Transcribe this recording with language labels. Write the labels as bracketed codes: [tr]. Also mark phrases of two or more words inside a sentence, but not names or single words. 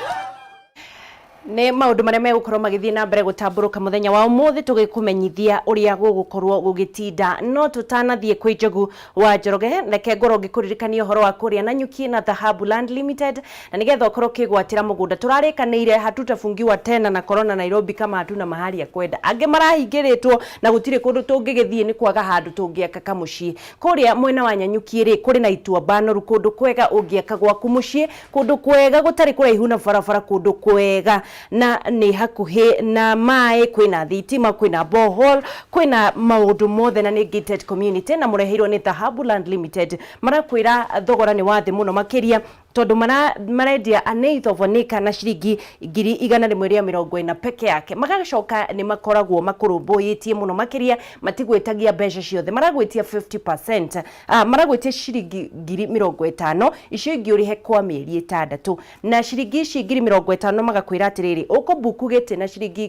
[ki] Nĩ maũndũ marĩa megũkorwo magĩthiĩ na mbere gũtambũrũka mũthenya wa ũmũthĩ tũgĩkũmenyithia ũrĩa gũgũkorwo gũgĩtinda no tũtanathiĩ kwĩ Njogu wa Njoroge reke ngorwo ngĩkũririkania ũhoro wa kũrĩa na nyuki na Dhahabu Land Limited na nĩgetha ũkorwo kĩgwatĩra mũgũnda tũrarĩkanĩire [sw] hatutafungiwa tena na corona Nairobi kama hatuna mahali ya kwenda [ki] angĩ marahingĩrĩtwo na gũtirĩ kũndũ tũngĩgĩthiĩ nĩ kwaga handũ tũngĩaka kamũciĩ kũrĩa mwena wa Nyanyuki rĩ kũrĩ na Ituamba Noru kũndũ kwega ũngĩaka gwaku mũciĩ kũndũ kwega gũtarĩ kũraihu na barabara kũndũ kwega na ni hakuhi na mai kwina thitima kwina borehole kwina maundu mothe na ni [en] gated community [ki] na murehirwo ni Dhahabu Land Limited marakwira thogora ni wathi muno makiria tondu marendia [en] an eighth of an acre [ki] na ciringi 140 peke yake magacoka ni makoragwo makurumbuitie muno makiria matigwetagia mbeca ciothe maragwetia 50% maragwetia ciringi 50,000 icio ingi urihe kwa mieri 6 na ciringi ici 50,000 magakwira atiriri ukubuku gite na ciringi